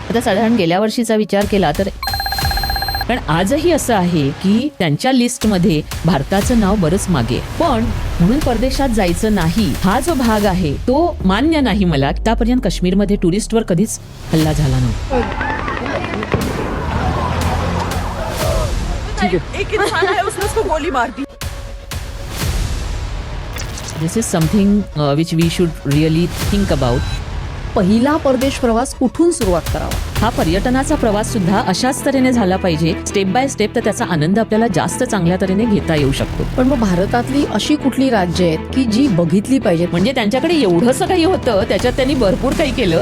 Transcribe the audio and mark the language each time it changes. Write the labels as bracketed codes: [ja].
[mr] आता साधारण गेल्या वर्षीचा विचार केला तर पण आजही असं आहे की त्यांच्या लिस्टमध्ये भारताचं नाव बरंच मागे आहे. पण म्हणून परदेशात जायचं नाही हा जो भाग आहे तो मान्य नाही मला. आतापर्यंत काश्मीरमध्ये टुरिस्टवर कधीच हल्ला झाला नव्हता. [hi] एक इंसान है उसने उसको गोली मार दी. [en] This is something which we should really think about. [mr] पहिला परदेश प्रवास कुठून सुरुवात करावा? हा पर्यटनाचा प्रवास सुद्धा अशाच तऱ्हेने झाला पाहिजे, [en] step by step, [mr] तर त्याचा आनंद आपल्याला जास्त चांगल्या तऱ्हेने घेता येऊ शकतो. पण मग भारतातली अशी कुठली राज्य आहेत की जी बघितली पाहिजेत? म्हणजे त्यांच्याकडे एवढंसं काही होतं, त्याच्यात त्यांनी भरपूर काही केलं.